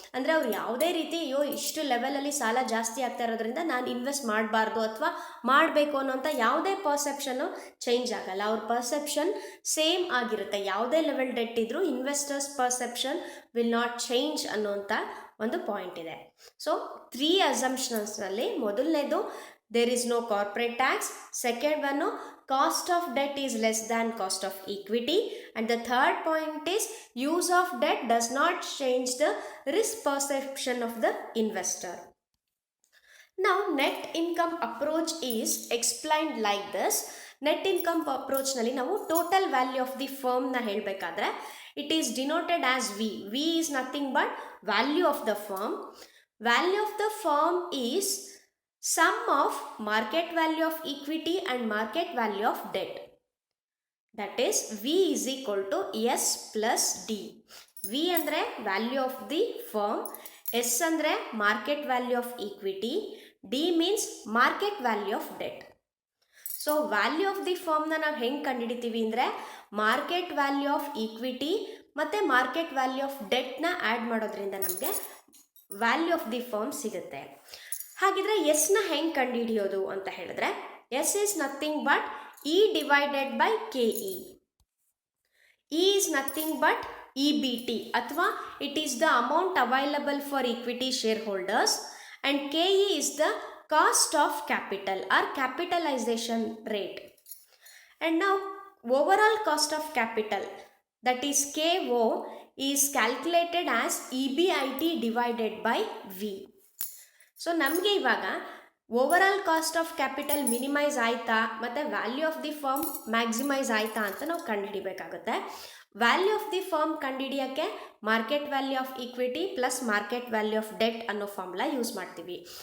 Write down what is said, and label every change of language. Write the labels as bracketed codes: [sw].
[kn] ಅಂದರೆ ಅವ್ರು ಯಾವುದೇ ರೀತಿ ಇಷ್ಟು ಲೆವೆಲಲ್ಲಿ ಸಾಲ ಜಾಸ್ತಿ ಆಗ್ತಾ ಇರೋದ್ರಿಂದ ನಾನು ಇನ್ವೆಸ್ಟ್ ಮಾಡಬಾರ್ದು ಅಥವಾ ಮಾಡಬೇಕು ಅನ್ನೋಂಥ ಯಾವುದೇ ಪರ್ಸೆಪ್ಷನ್ನು ಚೇಂಜ್ ಆಗಲ್ಲ. ಅವ್ರ ಪರ್ಸೆಪ್ಷನ್ ಸೇಮ್ ಆಗಿರುತ್ತೆ. ಯಾವುದೇ ಲೆವೆಲ್ ಡೆಟ್ ಇದ್ದರೂ [en] investors perception will not change [kn] ಅನ್ನೋಂಥ ಒಂದು ಪಾಯಿಂಟ್ ಇದೆ. [en] so 3 ಅಸಂಪ್ಷನ್ಸ್ನಲ್ಲಿ [kn] ಮೊದಲನೇದು [en] There is no corporate tax, second one cost of debt is less than cost of equity, and the third point is use of debt does not change the risk perception of the investor. Now net income approach is explained like this. Net income approach [kn] nalli ನಾವು [en] total value of the firm [kn] na helbekadre [en] it is denoted as V. V is nothing but value of the firm. Value of the firm is sum of market value of equity and market value of debt. That is V is equal to S plus D. V [kn] andre [en] value of the firm, S andre market value of equity, D means market value of debt. [kn] So value of the firm na ನಾವು ಹೆಂಗೆ ಕಂಡುಹಿಡಿತೀವಿ ಅಂದರೆ market value of equity ಮತ್ತು market value of ಡೆಟ್ನ add ಮಾಡೋದ್ರಿಂದ ನಮಗೆ value of the firm ಸಿಗುತ್ತೆ. ಹಾಗಿದ್ರೆ ಎಸ್ನ ಹೆಂಗೆ ಕಂಡುಹಿಡಿಯೋದು ಅಂತ ಹೇಳಿದ್ರೆ [en] S is nothing but E divided by K E. E is nothing but E B T [kn] ಅಥವಾ [en] It is the amount available for equity share holders and K E is the cost of capital or capitalization rate. And [kn] ನಾವು [en] Overall cost of capital that is KO is calculated as EBIT divided by V. [kn] So ನಮಗೆ ಇವಾಗ overall cost of capital minimise ಆಯಿತಾ ಮತ್ತು value of the firm maximise ಆಯಿತಾ ಅಂತ ನಾವು ಕಂಡುಹಿಡಿಬೇಕಾಗುತ್ತೆ. Value of the firm ಕಂಡುಹಿಡಿಯೋಕ್ಕೆ market value of equity plus market value of debt ಅನ್ನೋ formula use ಮಾಡ್ತೀವಿ.